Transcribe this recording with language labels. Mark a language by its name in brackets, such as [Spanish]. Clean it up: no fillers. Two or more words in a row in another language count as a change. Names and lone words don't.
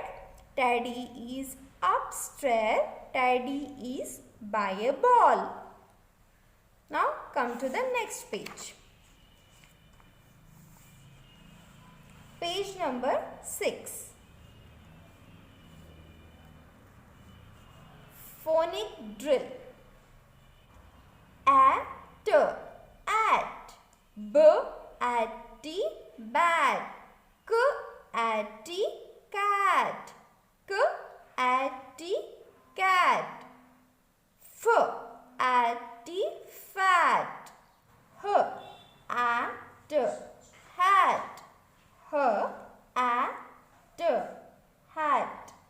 [English] Tidy is upstairs. Tidy is by a ball. Now come to the next page. Page number 6. Phonic drill. At, b at bat, k at cat, k at cat, f at fat, h at hat, h at hat,